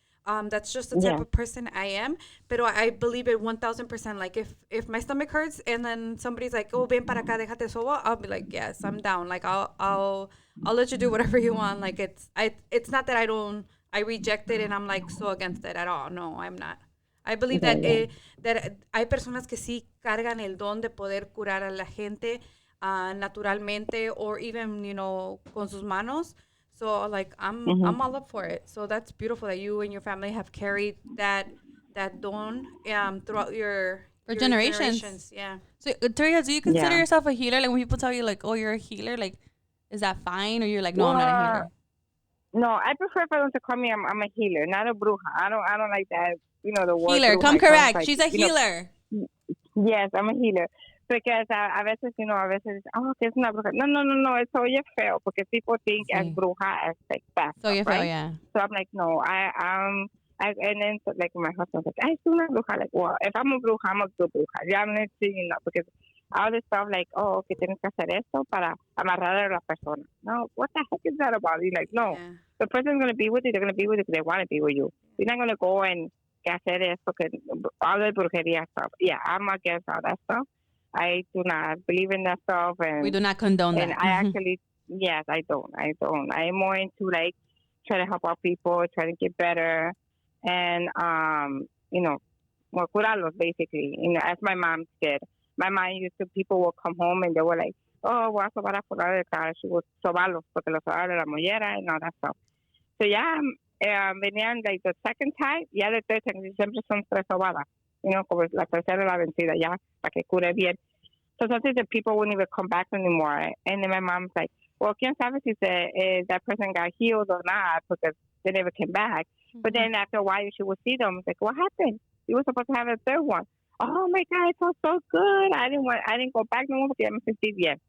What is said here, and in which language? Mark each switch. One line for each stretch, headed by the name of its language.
English: That's just the type of person I am. But I believe it 1,000%. Like if my stomach hurts and then somebody's like, oh,
Spanish: ven para acá, déjate soba,
English: I'll be like, yes, I'm down. Like I'll let you do whatever you want. Like it's not that I reject it and I'm like so against it at all. No, I'm not. I believe that
Spanish: hay personas que sí cargan el don de poder curar a la gente naturalmente
English: or even,
Spanish: con sus manos.
English: So like I'm all up for it. So that's beautiful that you and your family have carried that don throughout your generations. Yeah. So Teresa, do you consider yourself a healer? Like when people tell you like, oh, you're a healer, like is that fine or you're like, no, I'm not a healer? No, I prefer for them to call me I'm a healer, not a bruja. I don't like that. The word Healer, bruja. come correct. Like, She's a healer. Yes, I'm a healer.
Spanish: Because a veces, que es una bruja. No, eso oye feo, porque
English: people think as bruja as like bad So you feel, right? yeah. So I'm like, no, and then so, like my husband's like, I still not bruja. Like, well, if I'm a bruja, I'm a good bruja. Yeah, I'm not saying because all this stuff like, oh,
Spanish: que tienes que hacer esto para amarrar a la persona.
English: No, what the heck is that about? You're like, no, the person's going to be with you. They're going to be with you because they want to be with you. You're not going to go and
Spanish: hacer esto, que
English: all the brujería stuff. Yeah, I'm against all that stuff. I do not believe in that stuff. And we do not condone that. And I actually, yes, I don't. I'm more into like trying to help out people, trying to get better, and more curarlos basically. As my mom did. My mom used to, people would come home and they were like, oh,
Spanish: voy a sobar a fulano de cara.
English: She would
Spanish: sobarlos porque los sobaba de la mollera
English: and all that stuff. So venían like the second time, the third time,
Spanish: siempre son tres sobadas. Como la tercera la vencida, ya, para que cure bien.
English: So sometimes the people wouldn't even come back anymore. And then my mom's like, well,
Spanish: quién sabe si
English: that person got healed or not because they never came back. But then after a while, she would see them. It's like, what happened? You were supposed to have a third one. Oh my God, it felt so good. I didn't go back no more
Spanish: porque ya me sentí bien.